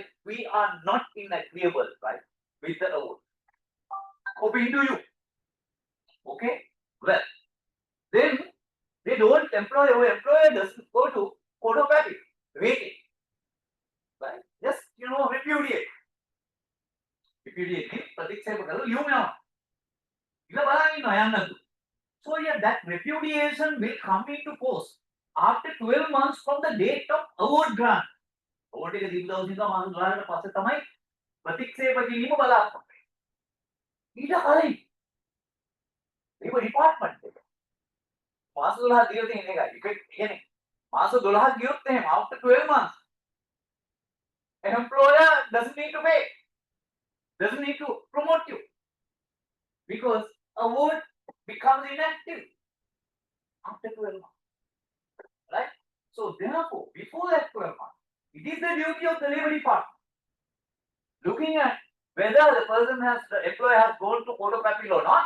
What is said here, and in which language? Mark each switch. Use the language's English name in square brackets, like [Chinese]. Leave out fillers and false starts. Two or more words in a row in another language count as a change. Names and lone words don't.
[English] We are not in agreeable, right, with the award. Copying to you. Okay? Well, then they don't employer doesn't go to court of appeal, waiting. Right? Just repudiate. Repudiate means [Sinhala] ප්‍රතික්ෂේප කරලා ලියුම යනවා. ඉතින් බලන්න ඉන්නවා යන්නද. [English] So yeah, that repudiation will come into force after 12 months from the date of award grant. [Sinhala] Award එක දීපු දවස් ඉඳලා මාස 12කට පස්සේ තමයි ප්‍රතික්ෂේප කිරීම බලාපොරොත්තු වෙන්නේ. ඊට කලින් ඒක ඩිපාර්ට්මන්ට් එක මාස 12 දීලා තියෙන එකයි. ඒක කියන්නේ මාස 12ක් ගියොත් එහෙම [English] after 12 months an employer doesn't need to pay, doesn't need to promote you, because award becomes inactive after 12 months, right? So therefore, before that 12 months, it is the duty of the labor department, looking at whether the employer has gone to court of appeal or not.